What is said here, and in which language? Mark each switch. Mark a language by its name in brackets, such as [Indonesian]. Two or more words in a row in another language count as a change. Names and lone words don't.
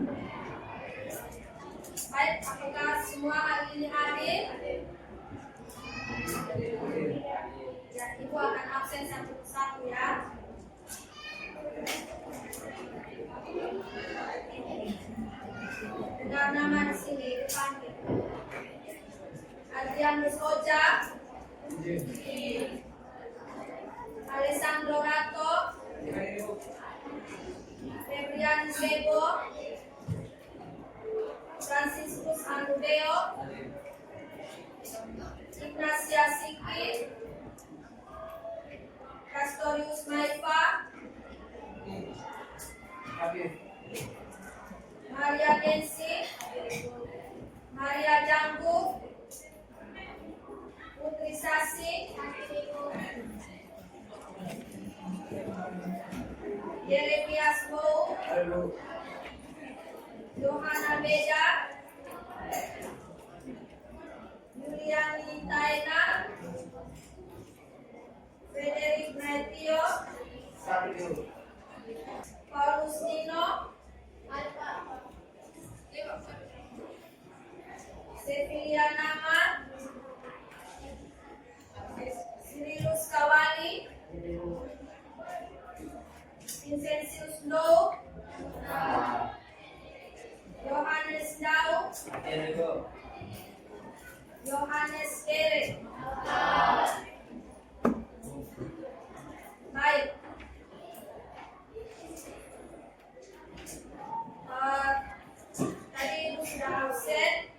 [Indonesian] Baik, apakah semua hari ini hadir? Ya, Ibu akan absen satu persatu ya. Dengar nama di sini dipanggil. Adrianus Oja, Alessandro Rato, Febrian Bebo, Franciscus Andubeo, Ignacia Siki, Castorius Maifa, Maria Densi, Maria Jambu, Putri Sasi, Yeremias Mou, Johanna Beda, Yuliani Taina, Paulus Nino, Sevilia Nama, Sirilus Kawali, Vincentius No, Yohanes Dau, Yohanes Kere. Baik. Tadi Ibu sudah absen.